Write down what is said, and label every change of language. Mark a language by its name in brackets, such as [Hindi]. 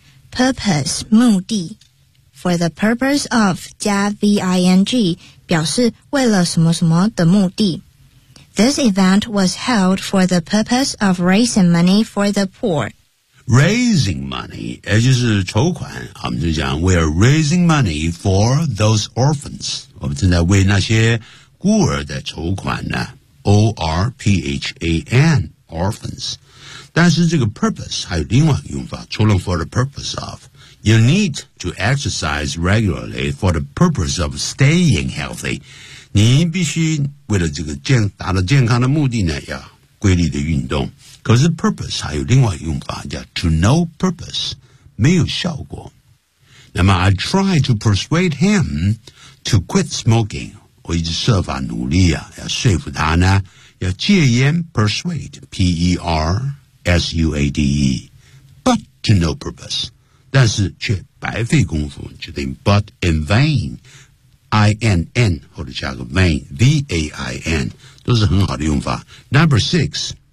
[Chinese] Purpose, 目的。 For the purpose of 加 V-I-N-G, 表示为了什么什么的目的。 [English] This event was held for the purpose of raising money for the poor. [Chinese] Raising money, 也就是筹款。 [English] 我们就讲 we are raising money for those orphans. [Chinese] 我们正在为那些孤儿的筹款呢。 O-R-P-H-A-N, orphans. 但是这个 purpose 还有另外一个用法除了 for the purpose of. [English] You need to exercise regularly for the purpose of staying healthy. [Chinese] 你必须为了这个达到健康的目的呢要规律的运动。可是 purpose 还有另外一个用法叫 to no purpose, 没有效果。 [English] 那么 I try to persuade him to quit smoking. [Chinese] 我一直设法努力啊，要说服他呢，要戒烟 ，persuade, P-E-R-S-U-A-D-E, but to no purpose, 但是却白费功夫，就等于 but in vain, I-N-N, 或者加个 vain, V-A-I-N, 都是很好的用法。 Number six.